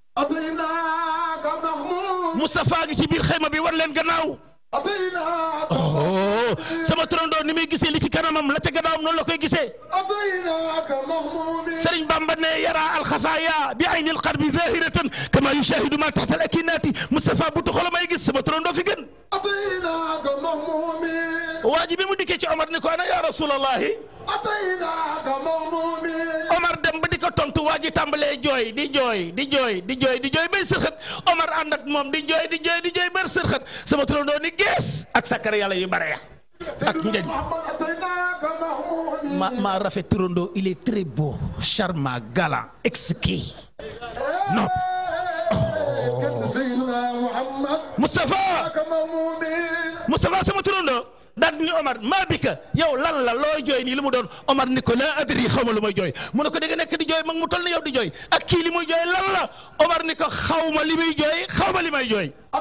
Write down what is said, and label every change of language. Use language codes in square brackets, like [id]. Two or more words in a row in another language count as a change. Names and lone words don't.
[wo] Moustapha ngi ci biir xayma bi war leen gannaaw sama turandoo ni muy gisee li ci kanamam la ca gannaawam noonu la koy gisee Sëriñ Bamba ne [ar] يرى الخفايا بعين القلب ظاهرة كما يشاهد ما تحت الأكنة [wo] Moustapha bu xolam ay gis sama turandoo fi gën [ar] أتيناك مهمومين [wo] waa ji bi mu dikkee ci Omar ni ko [ar] أنا يا رسول الله أتيناك مهمومين [wo] Omar dem ba di ko tontu waa ji tàmbalee jooy di jooy bay sërxët Omar ànd ak moom di jooy bay sërxët sama turandoo ni gees ak sakkar yàlla yu bare ya ak njëñ ma rafet turandoo [fr] il est très beau charmant galant exquis non [wo] Moustapha sama turandoo daal ni Omar [ar] ما بك [wo] yow lan la looy jooy nii li mu doon Omar ni ko [ar] لا أدري [wo] xaw ma lu may jooy mu ne ko da nga nekk di jooy mag mu toll ni yow di jooy ak kii li muy jooy lan la Omar ni ko xaw ma li muy jooy xaw ma li may jooy